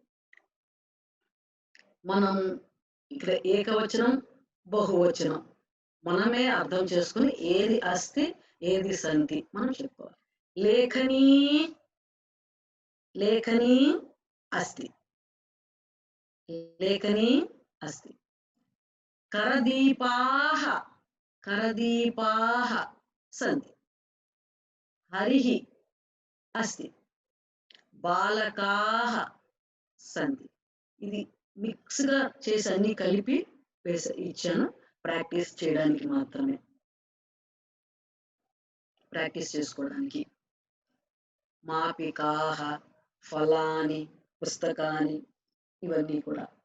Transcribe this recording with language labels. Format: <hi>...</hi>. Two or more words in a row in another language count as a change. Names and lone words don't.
<te>మనం ఇక్కడ ఏకవచనం బహువచనం మనమే అర్థం చేసుకుని ఏది అస్తి ఏది సంతి మనం చెప్పుకోవాలి.</te> <sa>लेखनी लेखनी अस्ति. लेखनी अस्ति. करदीपाः करदीपाः सन्ति. हरिः अस्ति. बालकाः सन्ति.</sa> <te>ఇది మిక్స్ గా చేసి అన్ని కలిపి ఇచ్చాను ప్రాక్టీస్ చేయడానికి మాత్రమే, ప్రాక్టీస్ చేసుకోవడానికి.</te> <sa>मापिकाः फलानि पुस्तकानि</sa> <te>ఇవన్నీ కూడా.</te>